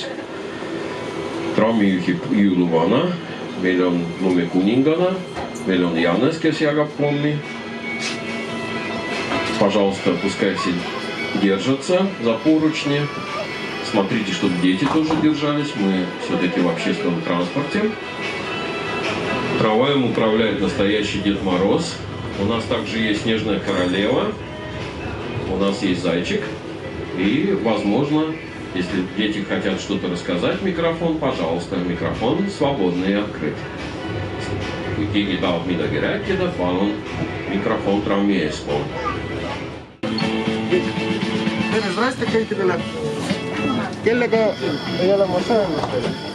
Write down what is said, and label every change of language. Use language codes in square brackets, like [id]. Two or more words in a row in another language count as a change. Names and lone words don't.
[et] Trammi juhib jõuluvana. Meil on lumekuningana. Meil on Janes, kes jagab pommi. [ru] Пожалуйста, пускай все держатся за поручни. Смотрите, чтобы дети тоже держались. Мы все-таки в общественном транспорте. Трамваем управляет настоящий Дед Мороз. У нас также есть Снежная королева. У нас есть зайчик. И, возможно, если дети хотят что-то рассказать, микрофон, пожалуйста, микрофон свободный и открыт. [et] Keegi tahab midagi rääkida, palun, mikrofon trammi eespool. Tere, zdraste kõikidele. Kellega ei ole ma söönud teile?